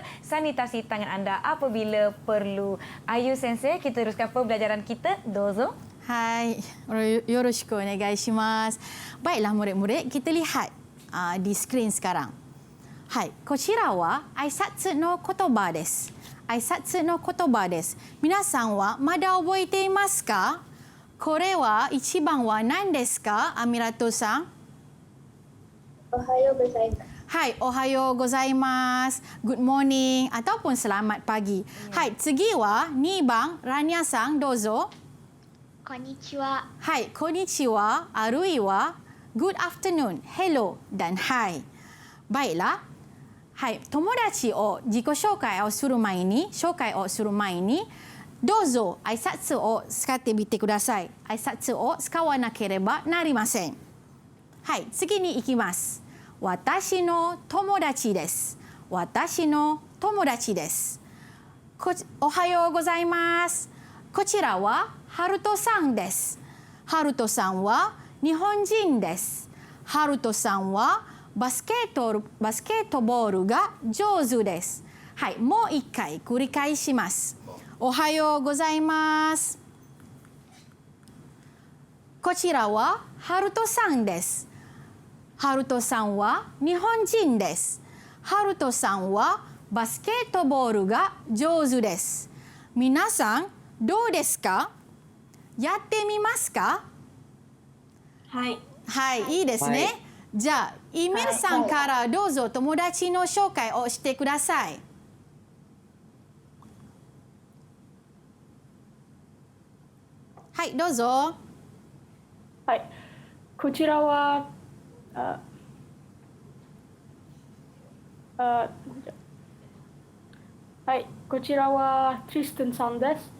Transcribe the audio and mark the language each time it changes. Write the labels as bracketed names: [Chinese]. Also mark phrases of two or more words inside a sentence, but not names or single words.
[Malay] Sanitasi tangan anda apabila perlu. Ayu Sensei, kita teruskan pembelajaran kita. [Japanese] Dozo. はい、よろしくお願いします. [Malay] Baiklah murid-murid, kita lihat di skrin sekarang. [Japanese] はい、こちらは挨拶の言葉です. 挨拶の言葉です。皆さんはまだ覚えていますか? これは一番は何ですか、アミラトさん? おはようございます. はい、おはようございます. [English] Good morning [Malay] ataupun selamat pagi. [Japanese] Hai, 次は2番ラニアさんどうぞ. Konnichiwa. はい、こんにちは. [Malay] Arui wa [English] good afternoon, [Malay] hello dan hai. Baiklah. [Japanese] はい、友達を自己紹介をする前に、どうぞ挨拶を使ってみてください. 挨拶を使わなければなりません。はい、次に行きます. 私の友達です。私の友達です. おはようございます。こちらはハルトさんです. ハルトさんは日本人です. ハルトさんはバスケットボールが上手です. はい、もう一回繰り返します. おはようございます。こちらはハルトさんです. ハルトさんは日本人です. ハルトさんはバスケットボールが上手です. 皆さん、どうですか? やってみますか? Hai. Hai, いいですね。じゃあ、イメルさんからどうぞ友達の紹介をしてください。はい、どうぞ。はい。こちらは、はい、こちらはトリスタンさんです。